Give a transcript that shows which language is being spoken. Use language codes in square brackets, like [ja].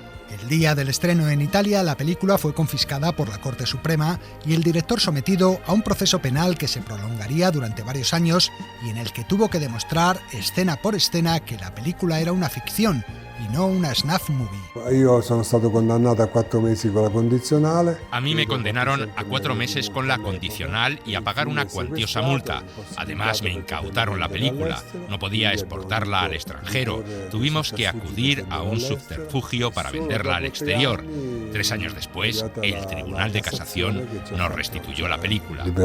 [es] El día del estreno en Italia, la película fue confiscada por la Corte Suprema y el director sometido a un proceso penal que se prolongaría durante varios años y en el que tuvo que demostrar escena por escena que la película era una ficción y no una snuff movie. [it] Io sono stato condannato a 4 mesi con la condizionale. [es] A mí me condenaron a 4 meses con la condicional y a pagar una cuantiosa multa. Además me incautaron la película. No podía exportarla al extranjero. Tuvimos que acudir a un subterfugio para venderla al exterior. 3 años después, el Tribunal de Casación nos restituyó la película.